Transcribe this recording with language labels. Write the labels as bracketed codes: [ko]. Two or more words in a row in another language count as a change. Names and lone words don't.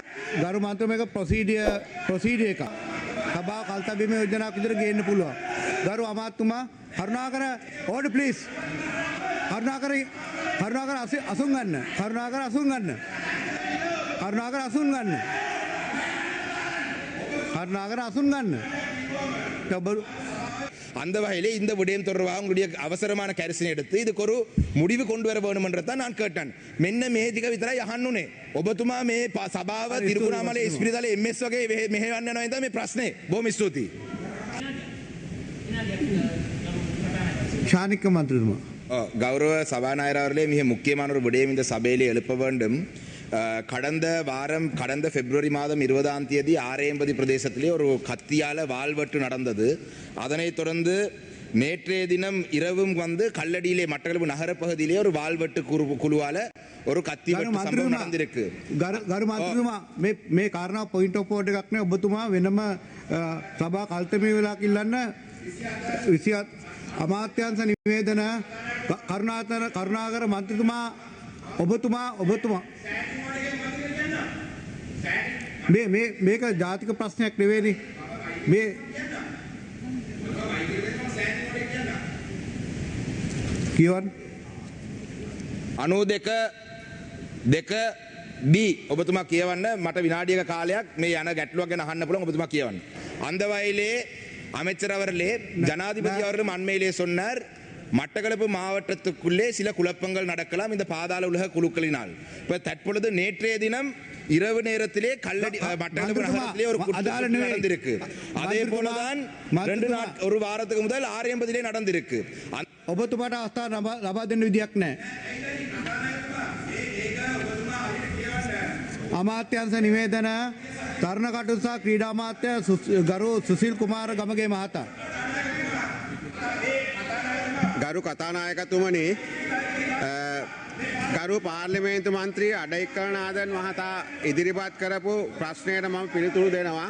[si] ගරු මන්ත්‍රීතුමා මේක ප්‍රොසීඩියර් එකක්. සභාව කල්තැබීම යෝජනාවක් විදිහට ගේන්න පුළුවන්. ගරු අමාත්‍යතුමා කරුණාකර [en] order please. [si] කරුණාකර අසුන් ගන්න. කරුණාකර අසුන් ගන්න. කරුණාකර අසුන් ගන්න. කරුණාකර අසුන් ගන්න [ta] அந்த வகையிலே இந்த விடயம் தொடர்பாக உங்களுடைய அவசரமான கரிசனை எடுத்து இதுக்கு ஒரு முடிவு கொண்டு வர வேண்டும் என்றதான் நான் கேட்டேன். [si] මෙන්න මේ ටික විතරයි අහන්න උනේ. ඔබතුමා මේ සභාව තිරුකුණාමලේ ඉස්පිරිතාලේ MS වගේ මෙහෙවන්න යනවා නේද මේ ප්‍රශ්නේ. බොහොම ස්තුතියි. ஷானிக்க மந்திரிமா [ta] கௌரவ சபாநாயகர் அவர்களே மிக முக்கியமான ஒரு விடயம் இந்த சபையிலே எழுப்ப வேண்டும். கடந்த பிப்ரவரி மாதம் 20ஆம் தேதி ஆரேம்பதி பிரதேசத்திலே ஒரு கத்தியால வாள்வெட்டு நடந்தது. அதனைத் தொடர்ந்து நேற்றைய தினம் இரவும் வந்து கல்லடியிலே மட்டக்களப்பு நகர பகுதியிலே ஒரு வாள்வெட்டு குழுவால ஒரு கத்தி வெட்டு சம்பவம் நடந்திருக்கு. [si] ගරු මන්ත්‍රීතුමා මේ කාරණා [en] point of order [si] එකක් නේ. ඔබතුමා වෙනම සභා කල්තමේ වෙලාවක් ඉල්ලන්න 27 අමාත්‍යාංශ නිවේදන කරුණාකර මන්ත්‍රීතුමා ඔබතුමා මේක ජාතික ප්‍රශ්නයක් නෙවෙයි. මේ කියවන්න 92 B ඔබතුමා කියවන්න. මට විනාඩියක කාලයක් මේ යන ගැටලුවක් ගැන අහන්න පුළුවන්. ඔබතුමා කියවන්න. [ta] அந்த வகையிலே அமைச்சர் அவர்களே ஜனாதிபதி அவர்களும் அண்மையிலே சொன்னார் மட்டக்களப்பு மாவட்டத்துக்குள்ளே சில குழப்பங்கள் நடக்கலாம் இந்த பாதாள உலக குழுக்களினால். இப்ப தற்பொழுது நேற்றைய தினம் இரவு நேரத்திலே கல்லடி மட்டக்களப்பு நகரத்திலே ஒரு குற்றம் நடந்திருக்கு. அதே போலதான் ஒரு வாரத்துக்கு முதல் ஆரம்பத்திலே நடந்திருக்கு. [si] ඔබතුමාට අවස්ථාව ලබා දෙන්න විදියක් නැහැ. අමාත්‍යංශ නිවේදන තරුණ කටයුතු සහ ක්‍රීඩා අමාත්‍ය ගරු සුසිල් කුමාර ගමගේ මහතා. ගරු කතානායකතුමනි, ගරු පාර්ලිමේන්තු මන්ත්‍රී අඩයිකරනාදන් මහතා ඉදිරිපත් කරපු ප්‍රශ්නයට මම පිළිතුරු දෙනවා.